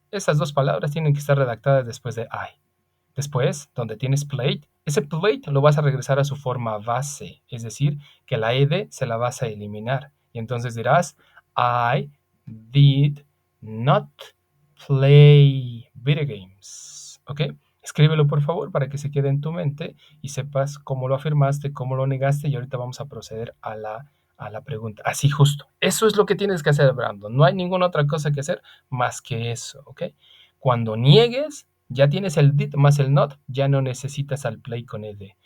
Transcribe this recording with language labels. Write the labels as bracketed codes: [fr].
[es] Esas dos palabras tienen que estar redactadas después de I. Después, donde tienes plate, ese plate lo vas a regresar a su forma base, es decir, que la ed se la vas a eliminar. Y entonces dirás, [en] I did not play video games. [es] ¿Ok? Escríbelo por favor para que se quede en tu mente y sepas cómo lo afirmaste, cómo lo negaste y ahorita vamos a proceder a la pregunta. Así justo. Eso es lo que tienes que hacer, Brandon. No hay ninguna otra cosa que hacer más que eso, ¿ok? Cuando niegues, ya tienes el did más el not, ya no necesitas al play con ed.